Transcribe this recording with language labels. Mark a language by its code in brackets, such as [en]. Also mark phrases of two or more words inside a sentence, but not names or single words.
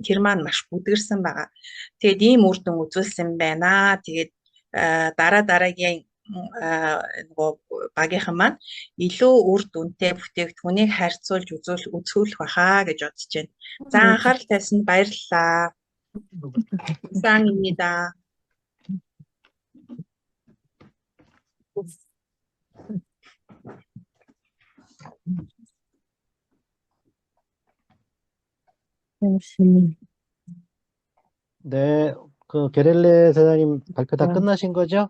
[mn] Тэр маань маш бүдгэрсэн байгаа. Тэгээд ийм үр дүн үзүүлсэн байна. Тэгээд дараагийн нөгөө багийнхан маань илүү үр дүнтэй бүтээгдэхүүнийг харьцуулж үзүүлэх байхаа гэж бодож байна. За анхаарал тавьсанд баярлалаа. [ko] 감사합니다. 네, 그 게렐레 사장님 발표 다 끝나신 거죠?